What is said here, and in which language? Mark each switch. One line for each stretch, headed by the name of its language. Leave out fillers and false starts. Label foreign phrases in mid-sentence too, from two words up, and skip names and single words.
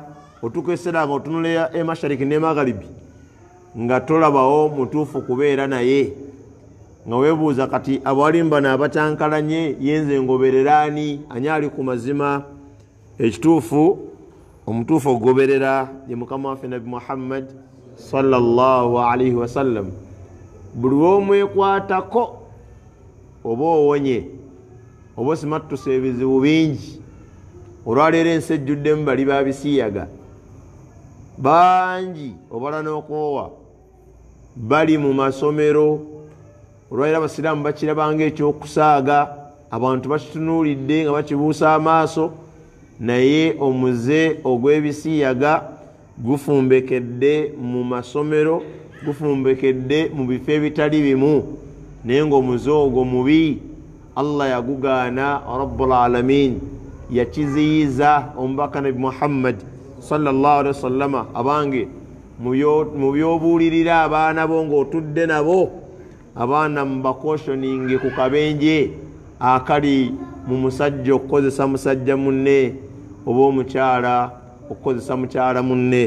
Ganda: Otukesera nga otunula emashariki ne magharibi nga tolabawo mutuufu kubeera naye, nga weebuuza kati abalimbana abatankalanye yenze ngobereraani ani ali ku mazima? Ekituufu omutuufu okugoberera ye mukama waffe Nabi Muhammad
Arabic: sallallahu alaihi wasallam.
Ganda: Buli w'omwekwatako oba owonye oba osimattuse ebizibu bingi. Olwaleero ensi ejjuddemu bali babisiyaga bangi, obala n'okoowa bali mu masomero. Olwaleero abasiraamu bakirabanga ekyokusaaga, abantu bakitunuulidde nga bakibuusa amaaso, naye omuze ogw'ebisiyaga gufumbekedde mu masomero, gufumbekedde mu bifo ebitali bimu, naye ng'omuze ogwo mubi. Allah yagugaana,
Arabic: Rabbul Alamin
Ganda: yakiziyiza omubaka Nabi Muhammad
Arabic: sallallahu alaihi wasallam.
Ganda: Abange mu byobuulirira abaana bo ng'otudde nabo, abaana mubakoshoninge ku kabenje akali mu musajja okukozesa musajja munne oba omukyala okukozesa mukyala munne.